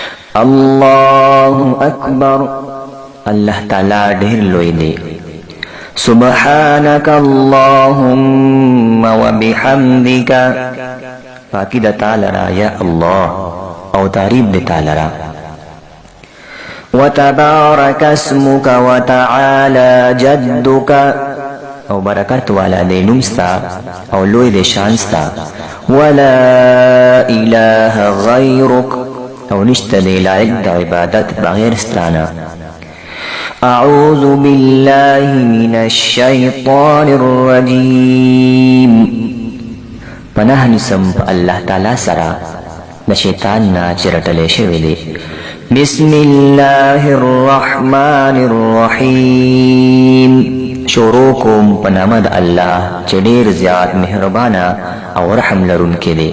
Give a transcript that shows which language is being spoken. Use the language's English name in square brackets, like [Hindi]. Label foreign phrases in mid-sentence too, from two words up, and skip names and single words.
[Arabic] الله أكبر. [Pashto] Allah Ta'ala ډېر لوی دی. [Arabic] سبحانك اللهم وبحمدك. [Pashto] پاکی د تعالی را یا الله او تعریف د تعالی را. [Arabic] وتبارك اسمك وتعالى جدك. [Pashto] او برکت والا دی نومستا او لوی دی شانستا. [Arabic] ولا اله غیرک. [Pashto] او نشته دی لایق د عبادت بغیر ستانا. [Arabic] اعوذ بالله من الشیطان الرجیم. [Pashto] پناه نسم په الله تعالی سره د شیطان نه چې رټلی شوی دی. [Arabic] بسم الله الرحمن الرحیم. [Pashto] شروع کوم په نام د الله چې ډېر زیات مهربانه او رحم لرونکی دی.